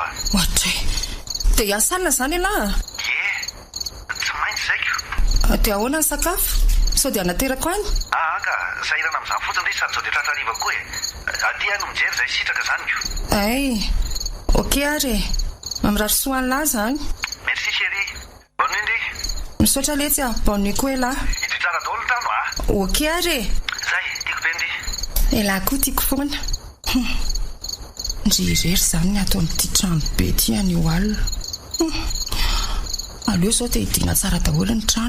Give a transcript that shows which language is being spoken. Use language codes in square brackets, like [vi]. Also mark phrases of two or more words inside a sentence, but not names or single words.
[mg] Ohatra dia hiasana zany ialahy? Tsy maintsy zaiko. Dia ahoana ny sakafo? Sao dia anaterako any? Ka sahirana amin'izany fotsiny ndray sady sao dia tratrariva koa e. Aty no mijery izay sitraka zany io. Ok ary mamirary soa an'lahy zany. [fr] Merci chérie. Bonne nuit ndry. [mg] Misaotra letsy [fr] bonne nuit [mg] koa ialahy. Idy tsara daholo ny trano Ok ary zay tiako be ndry. ialahy koa tiako foana. Ndrirery zany ny atao amin'ity trano be ty anio alina. Aleo zao dia hidiana tsara daholo ny trano.